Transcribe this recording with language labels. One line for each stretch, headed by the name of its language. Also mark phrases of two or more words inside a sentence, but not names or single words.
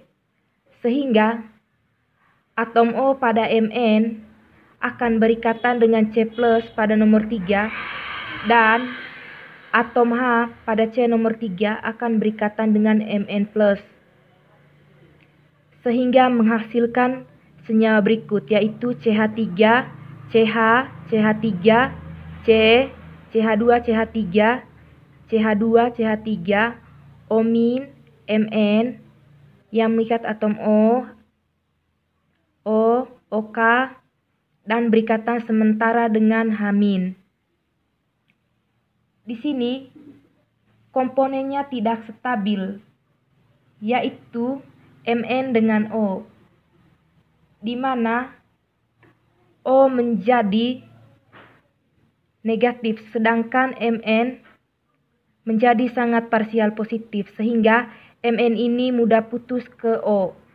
Indonesian: Sehingga atom O pada Mn akan berikatan dengan C+ pada nomor 3, dan atom H pada C nomor 3 akan berikatan dengan Mn+, sehingga menghasilkan senyawa berikut, yaitu CH3, CH, CH3, C, CH2, CH3, CH2, CH3, O-, Mn yang mengikat atom O, OK, dan berikatan sementara dengan H-. Di sini komponennya tidak stabil, yaitu Mn dengan O, di mana O menjadi negatif sedangkan Mn menjadi sangat parsial positif, sehingga Mn ini mudah putus ke O.